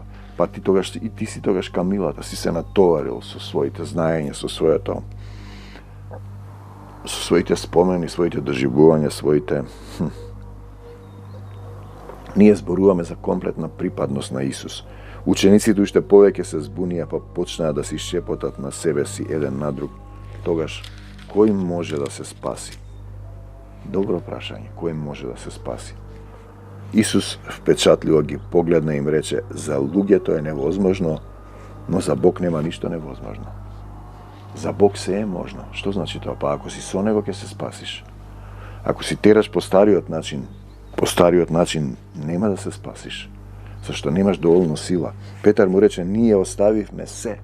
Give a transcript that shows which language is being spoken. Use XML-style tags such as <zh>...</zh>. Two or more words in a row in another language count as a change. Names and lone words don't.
<mk>Па ти си тогаш камилата, си се натоварил со своите знаења, со своите спомени, своите доживувања, своите... Ние зборуваме за комплетна припадност на Исус. Учениците уште повеќе се збунија, па почнаа да си шепотат на себе си еден на друг. Тогаш, кој може да се спаси? Добро прашање, кое може да се спаси. Исус впечатливо ги погледа им рече, за луѓе то е невозможно, но за Бог нема ништо невозможно. За Бог се е можно. Што значи тоа? Па ако си со него ќе се спасиш. Ако си тераш по стариот начин нема да се спасиш. Зашто немаш доволно сила. Петар му рече, ние оставивме се.</mk>